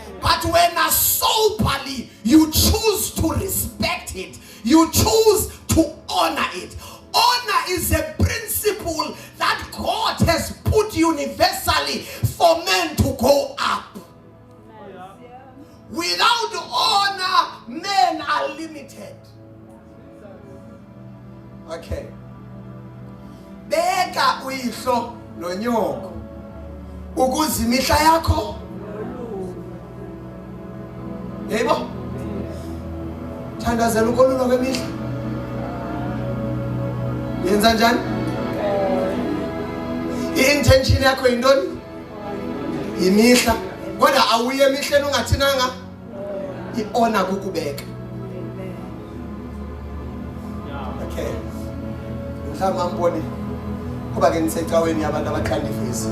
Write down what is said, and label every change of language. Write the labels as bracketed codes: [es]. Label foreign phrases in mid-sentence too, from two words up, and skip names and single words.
[en] But when a soberly you choose to respect it, you choose to honor it. Honor is a principle that God has put universally for men to go up. Without honor, men are limited. Okay. [xh] Beka uyihlo nonyoko ukuze imihla yakho. Yebo? Thandazela ukolulwa kwemihla. Yenza njani? I-intention yakho yintoni? Imihla. Kodwa awuye emihleni ungathinanga i-honor kukubeka. Okay. Mhlawumbe amboni kuba ke nisecaweni yabantu abathanda ifesi.